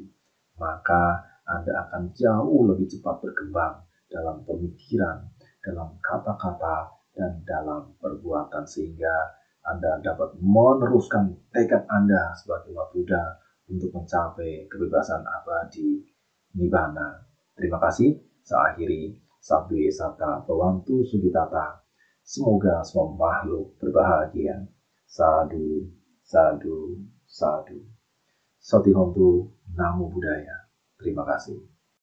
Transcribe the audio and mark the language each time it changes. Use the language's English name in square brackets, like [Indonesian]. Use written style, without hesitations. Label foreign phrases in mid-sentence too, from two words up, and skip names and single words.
[Indonesian] Maka Anda akan jauh lebih cepat berkembang dalam pemikiran, dalam kata-kata, dan dalam perbuatan, sehingga Anda dapat meneruskan tekad Anda sebagai umat Buddha untuk mencapai kebebasan abadi Nibbana. Terima kasih. Saya akhiri. [Pali] Sabbe Satta Bhavantu Sukhitata. [Indonesian] Semoga semua makhluk berbahagia. [Pali] Sadu, sadu, sadu. Soti Hontu, Namo Buddhaya. [Indonesian] Terima kasih.